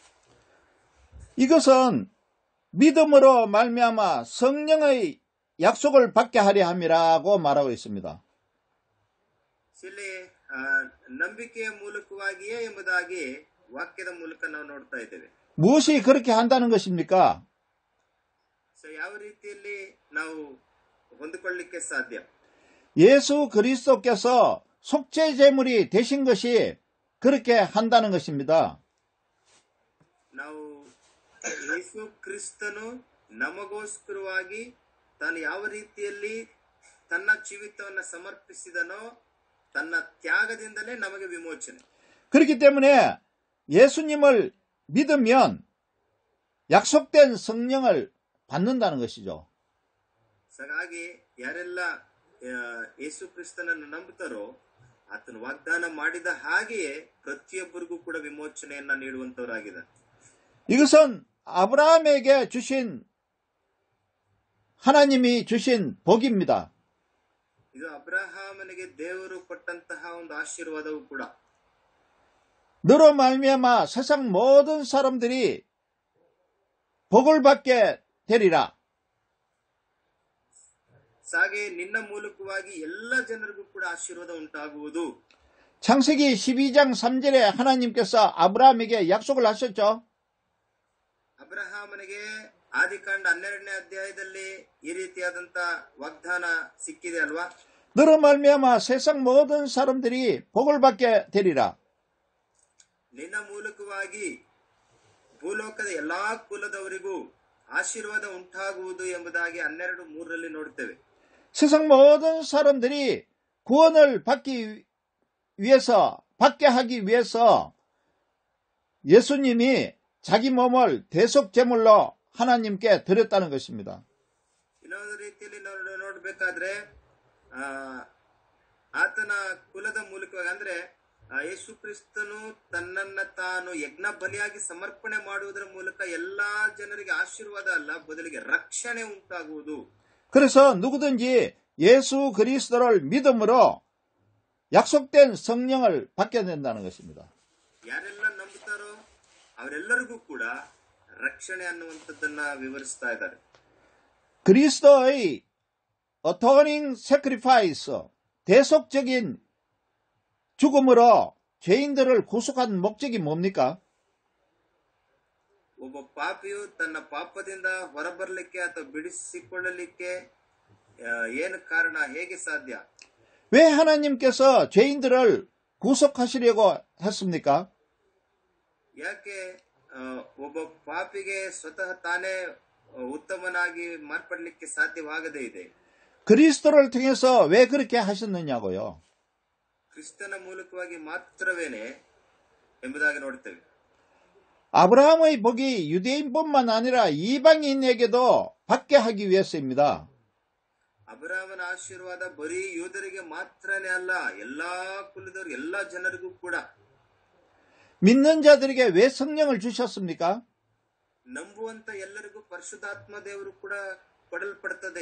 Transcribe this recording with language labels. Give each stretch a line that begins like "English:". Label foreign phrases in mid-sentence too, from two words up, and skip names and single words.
Korean: 이것은 믿음으로 말미암아 성령의 약속을 받게 하려 함이라고 말하고 있습니다.
Kannada: ಇಲ್ಲಿ ನಂಬಿಕೆಯ ಮೂಲಕವಾಗಿಯೇ ಎಂಬುದಾಗಿ ವಾಕ್ಯದ ಮೂಲಕ ನಾವು ನೋಡ್ತಾ ಇದ್ದೇವೆ.
Korean: 무엇이 그렇게 한다는 것입니까?
Kannada: ಯಾವ ರೀತಿಯಲ್ಲಿ ನಾವು ಹೊಂದಿಕೊಳ್ಳಲಿಕ್ಕೆ ಸಾಧ್ಯ?
Korean: 예수 그리스도께서 속죄 제물이 되신 것이 그렇게 한다는 것입니다.
Kannada: ನಾವು ಯೇಸು ಕ್ರಿಸ್ತನು ನಮಗೋಸ್ಕರವಾಗಿ ತಾನು ಯಾವ ರೀತಿಯಲ್ಲಿ ತನ್ನ ಜೀವಿತವನ್ನು ಸಮರ್ಪಿಸಿದನೋ ತನ್ನ ತ್ಯಾಗದಿಂದಲೇ ನಮಗೆ ವಿಮೋಚನೆ.
Korean: 그렇기 때문에 예수님을 믿으면 약속된 성령을 받는다는 것이죠.
Kannada: ಹಾಗಾಗಿ ಯಾರೆಲ್ಲ ಯೇಸು ಕ್ರಿಸ್ತನನ್ನು ನಂಬುತ್ತಾರೋ ಆತನು ವಾಗ್ದಾನ ಮಾಡಿದ ಹಾಗೆಯೇ ಪ್ರತಿಯೊಬ್ಬರಿಗೂ ಕೂಡ ವಿಮೋಚನೆಯನ್ನ ನೀಡುವಂತವರಾಗಿದ್ದಾರೆ.
Korean: 이것은 아브라함에게 주신 하나님이 주신 복입니다.
Kannada: ಇದು ಅಬ್ರಹಾಮನಿಗೆ ದೇವರು ಕೊಟ್ಟಂತಹ ಒಂದು ಆಶೀರ್ವಾದವೂ ಕೂಡ.
Korean: 너로 말미암아 세상 모든 사람들이 복을 받게 되리라.
Kannada: ಹಾಗೆ ನಿನ್ನ ಮೂಲಕವಾಗಿ ಎಲ್ಲ ಜನರಿಗೂ ಕೂಡ ಆಶೀರ್ವಾದ ಉಂಟಾಗುವುದು.
Korean: 창세기 12장 3절에 하나님께서 아브라함에게 약속을 하셨죠.
Kannada: ಅಬ್ರಹಾಮನಿಗೆ ಆದಿಕಾಂಡ 12ನೇ ಅಧ್ಯಾಯದಲ್ಲಿ ಈ ರೀತಿಯಾದಂತ ವಾಗ್ದಾನ ಸಿಕ್ಕಿದೆ ಅಲ್ವಾ?
Korean: 너로 말미암아 세상 모든 사람들이 복을 받게 되리라.
Kannada: ನಿನ್ನ ಮೂಲಕವಾಗಿ ಭೂಲೋಕದ ಎಲ್ಲಾ ಕುಲದವರಿಗೂ ಆಶೀರ್ವಾದ ಉಂಟಾಗುವುದು ಎಂಬುದಾಗಿ 12:3ರಲ್ಲಿ ನೋಡ್ತೇವೆ.
Korean: 세상 모든 사람들이 구원을 받게 하기 위해서 예수님이 자기 몸을 대속 제물로 하나님께 드렸다는 것입니다.
Kannada: ಇನ್ನೊಂದು ರೀತಿಯಲ್ಲಿ ನೋಡಬೇಕಾದ್ರೆ ಆತನ ಕುಲದ ಮೂಲಕವಾಗಿ ಅಂದ್ರೆ ಯೇಸು ಕ್ರಿಸ್ತನು ತನ್ನನ್ನ ತಾನು ಯಜ್ಞ ಬಲಿಯಾಗಿ ಸಮರ್ಪಣೆ ಮಾಡುವುದರ ಮೂಲಕ ಎಲ್ಲಾ ಜನರಿಗೆ ಆಶೀರ್ವಾದ ಅಲ್ಲ, ಬದಲಿಗೆ ರಕ್ಷಣೆ ಉಂಟಾಗುವುದು.
Korean: 그래서 누구든지 예수 그리스도를 믿음으로 약속된 성령을 받게 된다는 것입니다.
Kannada: ಯಾರೆಲ್ಲ ನಂಬುತ್ತಾರೋ ಅವರೆಲ್ಲರಿಗೂ ಕೂಡ ರಕ್ಷಣೆ ಅನ್ನುವಂಥದ್ದನ್ನ ವಿವರಿಸ್ತಾ ಇದ್ದಾರೆ.
Korean: 그리스도의
English: atoning sacrifice,
Korean: 대속적인 죽음으로 죄인들을 구속한 목적이 뭡니까?
Kannada: ಒಬ್ಬ ಪಾಪಿಯು ತನ್ನ ಪಾಪದಿಂದ ಹೊರಬರಲಿಕ್ಕೆ ಅಥವಾ ಬಿಡಿಸಿಕೊಳ್ಳಲಿಕ್ಕೆ ಏನು ಕಾರಣ, ಹೇಗೆ ಸಾಧ್ಯ?
Korean: 왜 하나님께서 죄인들을 구속하시려고 했습니까?
Kannada: ಯಾಕೆ ಒಬ್ಬ ಪಾಪಿಗೆ ಸ್ವತಃ ತಾನೇ ಉತ್ತಮನಾಗಿ ಮಾರ್ಪಡಲಿಕ್ಕೆ ಸಾಧ್ಯವಾಗದೇ ಇದೆ.
Korean: 그리스도를 통해서 왜 그렇게 하셨느냐고요.
Kannada: ಕ್ರಿಸ್ತನ ಮೂಲಕವಾಗಿ ಮಾತ್ರವೇನೆ ಎಂಬುದಾಗಿ ನೋಡುತ್ತೇವೆ.
Korean: 아브라함의 복이 유대인뿐만 아니라 이방인에게도 받게 하기 위해서입니다.
Kannada: ಅಬ್ರಹಾಮನ ಆಶೀರ್ವಾದ ಬರೀ ಯೂದರಿಗೆ ಮಾತ್ರನೇ ಅಲ್ಲ, ಎಲ್ಲಾ ಕುಲದವರು ಎಲ್ಲಾ ಜನರಿಗೂ ಕೂಡ.
Korean: 믿는 자들에게 왜 성령을 주셨습니까?
Kannada: ನಂಬುವಂತ ಎಲ್ಲರಿಗೂ ಪರಿಶುದ್ಧಾತ್ಮ ದೇವರು ಕೂಡ ಕೊಡಲ್ಪಡುತ್ತದೆ.